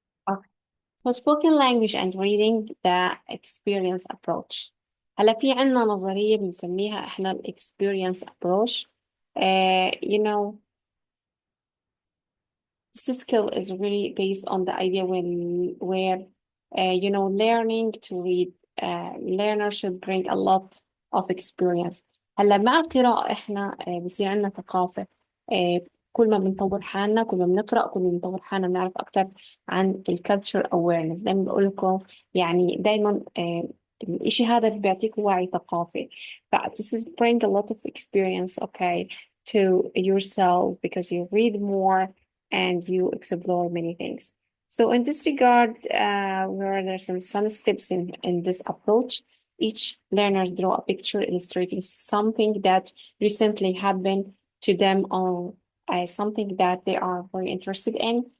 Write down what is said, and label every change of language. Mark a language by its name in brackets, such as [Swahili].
[English] Okay. So spoken language and reading the experience approach. [Arabic] هلا في عنا نظرية بنسميها احنا ال experience approach. [English] You know, this skill is really based on the idea where you know, learning to read, learner should bring a lot of experience. [Arabic] هلا مع القراءة احنا بصير عندنا ثقافة. آه، كل ما بنطور حالنا، كل ما بنقرأ، كل ما بنطور حالنا بنعرف أكثر عن الكالتشر awareness. دايما بقول لكم يعني دايما الإشي هذا بيعطيك وعي ثقافي. [English] ف this is bring a lot of experience, okay, to yourself because you read more and you explore many things. So in this regard, where there's some steps in this approach, each learner draw a picture illustrating something that recently happened to them or something that they are very interested in.